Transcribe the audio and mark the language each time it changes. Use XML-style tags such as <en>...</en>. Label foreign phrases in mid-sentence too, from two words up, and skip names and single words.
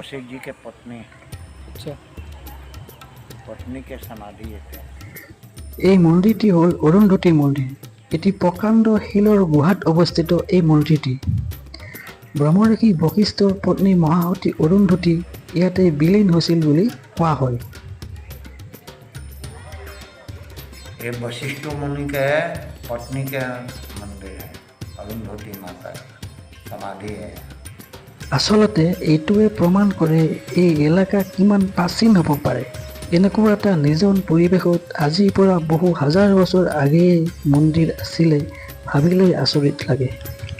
<as>এই মন্দিৰটি হ'ল অৰুন্ধতী মন্দিৰ। এটি প্ৰকাণ্ড শিলৰ গুহাত অৱস্থিত এই মন্দিৰটি। ব্ৰহ্মৰ্ষি বশিষ্ঠৰ পত্নী মহাসতী অৰুন্ধতী ইয়াতে বিলীন হৈছিল বুলি কোৱা হয়।</as> <hi>ये वशिष्ठ मुनि के पत्नी के मंदिर है, अरुंधति माता समाधि है।</hi> <as>আচলতে এইটোৱে প্ৰমাণ কৰে এই এলেকা কিমান প্ৰাচীন হ'ব পাৰে। এনেকুৱা এটা নিজন পৰিৱেশত আজিৰ পৰা বহু হাজাৰ বছৰ আগেয়ে মন্দিৰ আছিলে, ভাবিলৈ আচৰিত লাগে।</as>